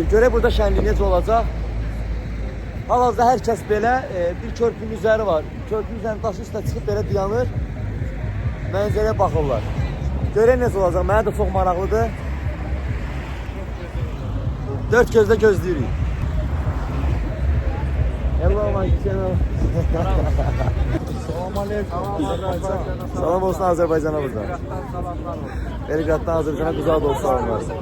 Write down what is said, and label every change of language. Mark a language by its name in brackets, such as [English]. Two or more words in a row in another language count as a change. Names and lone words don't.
[Azerbaijani] Görək burada şənliyi necə olacaq. Hal-hazırda hər kəs belə bir körpünün üzəri var. Körpünün üzərinin daşı üstə çıxıb belə dayanır. Mənzərəyə baxırlar. Görək necə olacaq, mənə də çox maraqlıdır. 4 gözlə gözləyirik. [English] Hello my channel. [Azerbaijani] Salam olsun Azərbaycana burada. Belqraddan Azərbaycana qucaq dolusu salamlar.